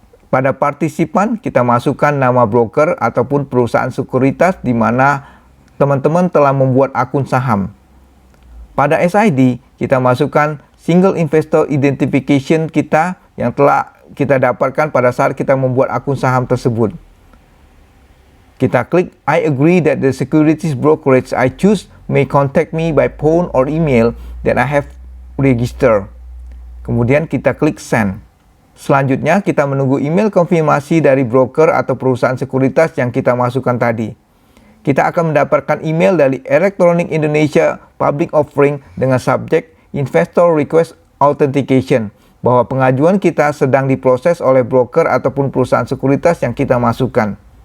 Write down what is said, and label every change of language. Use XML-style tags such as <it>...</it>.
<id>Pada partisipan kita masukkan nama broker ataupun perusahaan sekuritas di mana teman-teman telah membuat akun saham. Pada SID kita masukkan Single Investor Identification kita yang telah kita dapatkan pada saat kita membuat akun saham tersebut. Kita klik</id> <en>I agree that the securities brokerage I choose may contact me by phone or email that I have registered.</en> <id>Kemudian kita klik send. Selanjutnya kita menunggu email konfirmasi dari broker atau perusahaan sekuritas yang kita masukkan tadi. Kita akan mendapatkan email dari Electronic Indonesia Public Offering dengan subjek Investor Request Authentication bahwa pengajuan kita sedang diproses oleh broker ataupun perusahaan sekuritas yang kita masukkan.</id>